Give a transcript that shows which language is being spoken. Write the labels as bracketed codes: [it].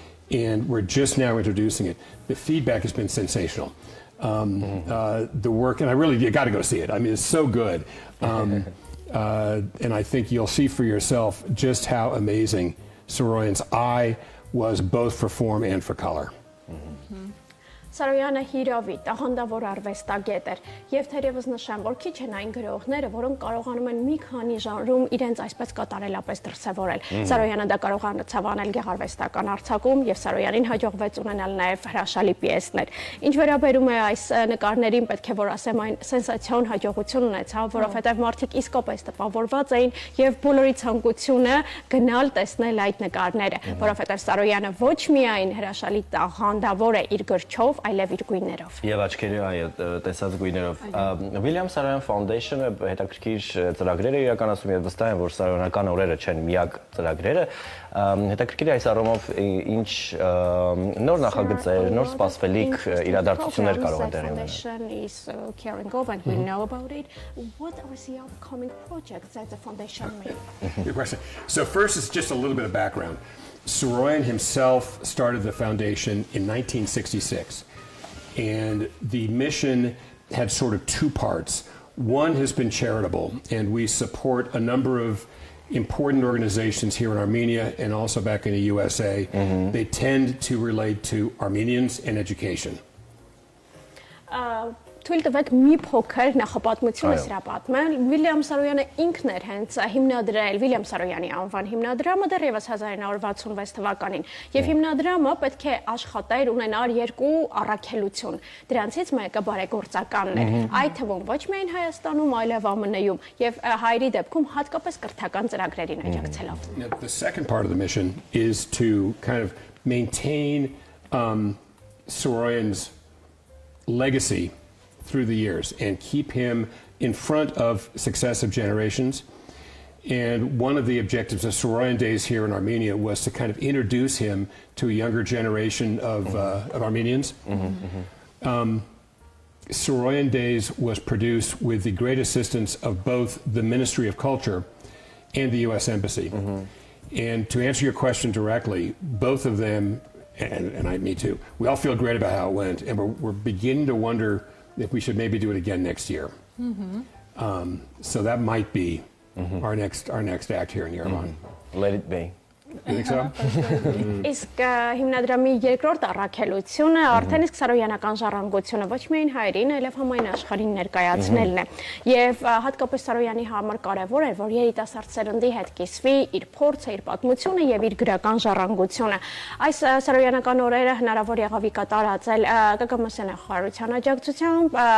[en] And we're just now introducing it. The feedback has been sensational. The work, and you got to go see it. I mean, it's so good. And I think you'll see for yourself just how amazing Saroyan's eye was both for form and for color. [hy] Սարոյանը հիրավի տաղանդավոր արվեստագետ էր եւ թերևս նշեմ, որ քիչ են այն գրողները, որոնք կարողանում են մի քանի ժանրում իրենց այսպես կատարելապես դրսևորել։ Սարոյանը դա կարողացավ անել գեղարվեստական արձակում եւ Սարոյանին հաջողվեց ունենալ նաեւ հրաշալի պիեսներ։ Ինչ վերաբերում է այս նկարներին, պետք է որ ասեմ, այն սենսացիոն հաջողություն ունեցավ, որովհետեւ մարդիկ իսկապես տպավորված էին եւ բոլորի ցանկությունը գնալ տեսնել այդ նկարները, որովհետեւ Սարոյանը ոչ միայն հրաշալի տաղանդավոր է իր գրչով, այլև իր գույներով։ Եվ աչքերի տեսած գույներով։ William Saroyan Foundation-ը հետաքրքիր ծրագրեր է իրականացում եւ վստահ եմ, որ Սարոյանական օրերը չեն միակ ծրագրերը։ Հետաքրքիր է այս առումով ինչ նոր նախագծեր, նոր սպասվելիք իրադարձություններ կարող են տեղի ունենալ։ [en] Foundation is caring of and we know about it. What are the upcoming projects that the foundation may? Good question. So first, it's just a little bit of background. Saroyan himself started the foundation in 1966. And the mission had sort of two parts. One has been charitable, and we support a number of important organizations here in Armenia and also back in the USA. They tend to relate to Armenians and education. [hy] Թույլ տվեք մի փոքր նախապատմություն սրա պատմել։ Վիլյամ Սարոյանը ինքն էր հենց հիմնադրել Վիլյամ Սարոյանի անվան հիմնադրամը դեռևս 1966 թվականին։ Եվ հիմնադրամը պետք է աշխատեր ունենար երկու առաքելություն։ Դրանցից մեկը բարեգործականն էր, այդ թվում ոչ միայն Հայաստանում, այլև ԱՄՆ-ում եւ հայերի դեպքում հատկապես կրթական ծրագրերին աջակցելով։ [en] The second part of the mission is to kind of maintain Saroyan's legacy through the years and keep him in front of successive generations. And one of the objectives of Saroyan Days here in Armenia was to kind of introduce him to a younger generation of Armenians. Saroyan Days was produced with the great assistance of both the Ministry of Culture and the U.S. Embassy. And to answer your question directly, both of them, and me too, we all feel great about how it went, and we're beginning to wonder if we should maybe do it again next year. So that might be our next act here in Yerevan. Let it be. You think so? [hy] Իսկ հիմնադրամի երկրորդ առաքելությունը արդեն իսկ սարոյանական ժառանգությունը ոչ միայն հայերին, այլև համայն աշխարհին ներկայացնելն է։ Եվ հատկապես Սարոյանի համար կարևոր է, որ երիտասարդ սերնդի հետ կիսվի իր փորձը, իր պատմությունը եւ իր գրական ժառանգությունը։ Այս սարոյանական օրերը հնարավոր եղավ կատարածել ԿԿՄՍ նախարարության աջակցությամբ,